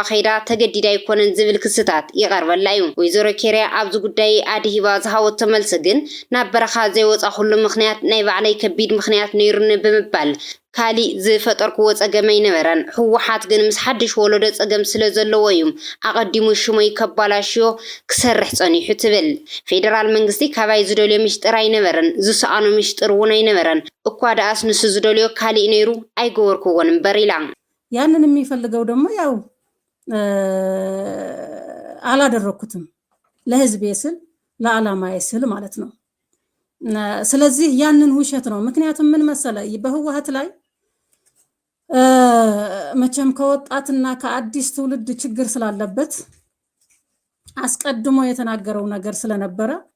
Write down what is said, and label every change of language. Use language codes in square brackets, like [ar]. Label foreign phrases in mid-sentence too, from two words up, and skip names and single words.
[ti] ከይዳ ተገዲዳ ኣይኮነን ዝብል ክስታት ይቐርበላ እዩ። ወይዘሮ ኬርያ ኣብዚ ጉዳይ ኣድሂባ ዝሃወቶ መልሲ ግን ናብ በረኻ ዘይወፃኹሉ ምክንያት ናይ ባዕለይ ከቢድ ምክንያት ነይሩኒ ብምባል ካሊ ዝፈጠርክዎ ፀገም ኣይነበረን፣ ሕወሓት ግን ምስ ሓድሽ ወለዶ ፀገም ስለ ዘለዎ እዩ ኣቐዲሙ ሽሞይ ከባላሽዮ ክሰርሕ ፀኒሑ ትብል። ፌደራል መንግስቲ ካባይ ዝደልዮ ምሽጥር ኣይነበረን፣ ዝሰኣኖ ምሽጥር እውን ኣይነበረን። እኳ ዳኣስ ንሱ ዝደልዮ ካሊእ ነይሩ ኣይገበርክዎን እምበር ኢላ። [am] ያንን የሚፈልገው ደግሞ ያው አላደረኩትም ለህዝቤ ስል ለዓላማዬ ስል ማለት ነው። ስለዚህ ያንን ውሸት ነው። ምክንያቱም ምን መሰለ በህወሓት ላይ መቼም ከወጣትና ከአዲስ ትውልድ ችግር ስላለበት አስቀድሞ የተናገረው ነገር ስለነበረ